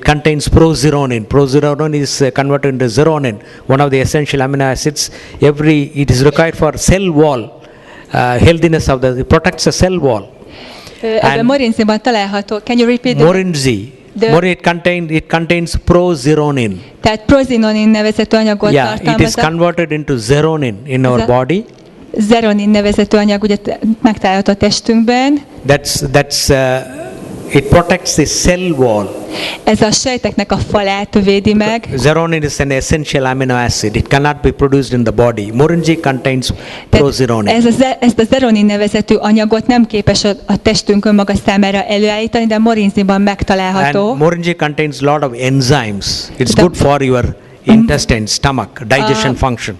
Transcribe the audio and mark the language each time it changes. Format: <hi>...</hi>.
<en>It contains prozeronin. Prozeronin is converted into zeronin, one of the essential amino acids. It is required for cell wall healthiness of it protects the cell wall.</en> <hu>Ebben morinziban található.</hu> <en>Can you repeat that? Morinji. It contains prozeronin.</en> <hu>Tehát prozinonin nevezetű anyagot tartalmaz.</hu> <en>It is converted into zeronin in our body.</en> <hu>Zeronin nevezetű anyag ugye megtalálható a testünkben.</hu> <en>That's It protects the cell wall.</en> <hu>Ez a sejteknek a falát védi meg.</hu> <en>Zeronin is an essential amino acid. It cannot be produced in the body. Moringa contains</en> <hu>Tehát</hu> <en>prozeronin.</en> <hu>ezt a zeronin nevezetű anyagot nem képes a testünk önmaga számára előállítani, de morinziban megtalálható.</hu> <en>And moringa contains lot of enzymes. It's good for your intestine, stomach, digestion function.</en>